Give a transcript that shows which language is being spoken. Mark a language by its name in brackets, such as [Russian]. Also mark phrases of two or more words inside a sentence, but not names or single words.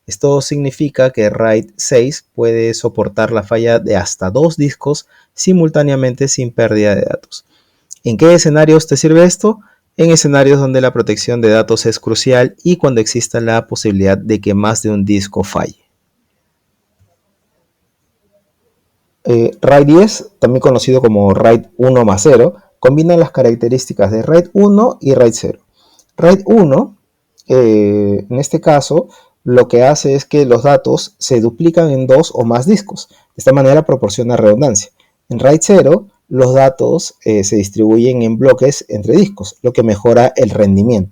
[Spanish] Esto significa que RAID 6 puede soportar la falla de hasta 2 discos simultáneamente sin pérdida de datos. ¿En qué escenarios te sirve esto? En escenarios donde la protección de datos es crucial y cuando exista la posibilidad de que más de un disco falle. RAID 10, también conocido como RAID 1 más 0, combina las características de RAID 1 y RAID 0. RAID 1, en este caso, lo que hace es que los datos se duplican en 2 o más discos. De esta manera proporciona redundancia. En RAID 0, los datos se distribuyen en bloques entre discos, lo que mejora el rendimiento.